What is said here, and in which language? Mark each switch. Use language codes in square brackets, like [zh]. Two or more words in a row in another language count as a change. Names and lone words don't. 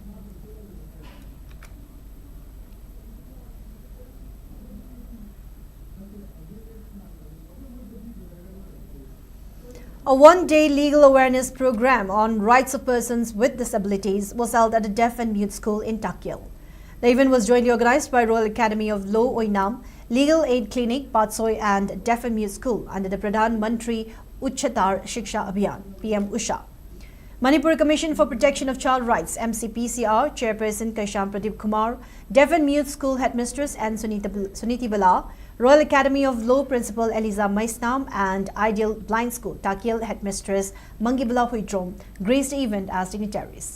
[en] A one-day legal awareness program on rights of persons with disabilities was held at the Deaf and Mute School in Takyal. The event was jointly organized by Royal Academy of Law Oinam, Legal Aid Clinic, Patsoy and Deaf and Mute School under the Pradhan Mantri Uchatar Shiksha Abhiyan, PM Usha. Manipur Commission for Protection of Child Rights, MCPCR, Chairperson Kaisham Pradeep Kumar, Deaf and Mute School Headmistress and Suniti Bala, Royal Academy of Law Principal Eliza Maisnam and Ideal Blind School Takyal Headmistress Mangibala Huitrom graced the event as dignitaries.